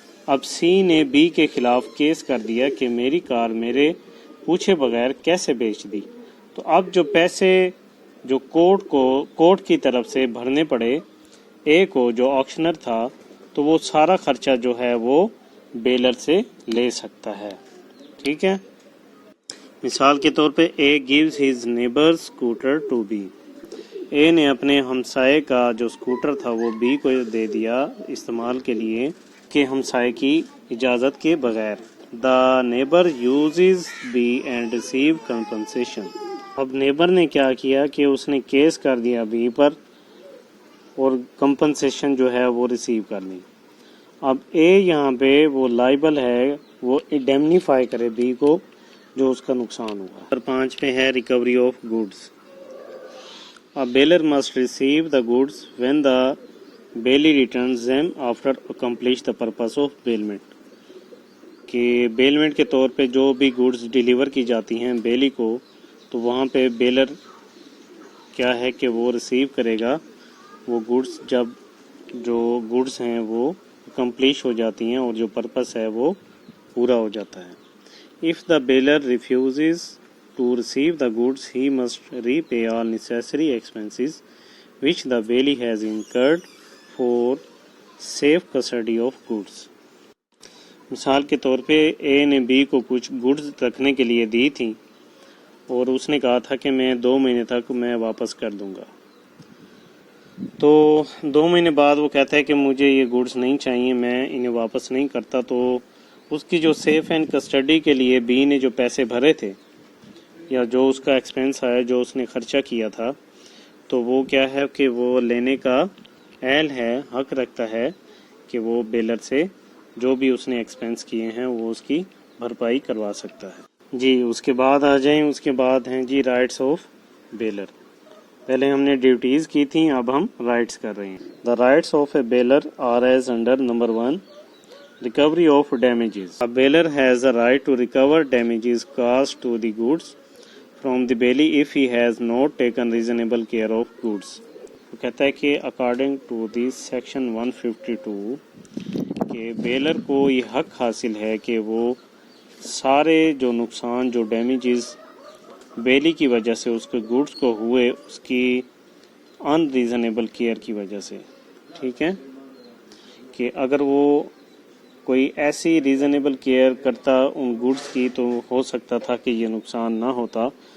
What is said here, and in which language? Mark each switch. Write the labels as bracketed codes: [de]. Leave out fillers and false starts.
[ur] اب سی نے بی کے خلاف کیس کر دیا کہ میری کار میرے پوچھے بغیر کیسے بیچ دی. تو اب جو پیسے جو کورٹ کی طرف سے بھرنے پڑے اے کو جو آکشنر تھا, تو وہ سارا خرچہ جو ہے وہ بیلر سے لے سکتا ہے. ٹھیک ہے. مثال کے طور پہ اے [en] gives his neighbor's scooter to B. [ur] اے نے اپنے ہمسائے کا جو اسکوٹر تھا وہ بی کو دے دیا استعمال کے لیے کہ ہمسائے کی اجازت کے بغیر. [en] The neighbour uses B and receive compensation. [ur] اب نیبر نے کیا کیا کہ اس نے کیس کر دیا بی پر اور کمپنسیشن جو ہے وہ ریسیو کر لی. اب اے یہاں پہ وہ لائبل ہے وہ انڈیمنیفائی کرے بی کو جو اس کا نقصان ہوا. نمبر 5 پہ ہے recovery of goods. [en] A bailor must receive the goods when the bailee returns them after accomplish the purpose of bailment. [ur] کہ بیلمنٹ کے طور پہ جو بھی گوڈز ڈیلیور کی جاتی ہیں بیلی کو تو وہاں پہ بیلر کیا ہے کہ وہ ریسیو کرے گا وہ گوڈز جب جو گوڈز ہیں وہ کمپلیش ہو جاتی ہیں اور جو پرپس ہے وہ پورا ہو جاتا ہے. [en] If the bailor refuses to receive the goods, he must repay all necessary expenses which the bailee has incurred for safe custody of goods. [ur] مثال کے طور پہ اے نے بی کو کچھ گوڈز رکھنے کے لیے دی تھی اور اس نے کہا تھا کہ میں 2 مہینے تک میں واپس کر دوں گا. تو 2 مہینے بعد وہ کہتا ہے کہ مجھے یہ گوڈز نہیں چاہیے، میں انہیں واپس نہیں کرتا. تو اس کی جو سیف اینڈ کسٹڈی کے لیے بی نے جو پیسے بھرے تھے یا جو اس کا ایکسپینس آیا جو اس نے خرچہ کیا تھا تو وہ کیا ہے کہ وہ لینے کا اہل ہے، حق رکھتا ہے کہ وہ بیلر سے جو بھی اس نے ایکسپینس کیے ہیں وہ اس کی بھرپائی کروا سکتا ہے. جی اس کے بعد آ جائیں، اس کے بعد ہیں جی رائٹس آف بیلر. پہلے ہم نے ڈیوٹیز کی تھیں، اب ہم رائٹس کر رہے ہیں. [en] The rights of a bailor are as under number 1 recovery of damages. A bailor has the right to recover damages caused to the goods from the bailee if he has not taken reasonable care of goods. [ur] وہ کہتا ہے کہ [en] according to the section 152 [ur] کہ bailor کو یہ حق حاصل ہے کہ وہ سارے جو نقصان جو ڈیمیجز بیلی کی وجہ سے اس کے گوڈز کو ہوئے اس کی ان ریزنیبل کیئر کی وجہ سے، ٹھیک ہے، کہ اگر وہ کوئی ایسی ریزنیبل کیئر کرتا ان گوڈز کی تو ہو سکتا تھا کہ یہ نقصان نہ ہوتا.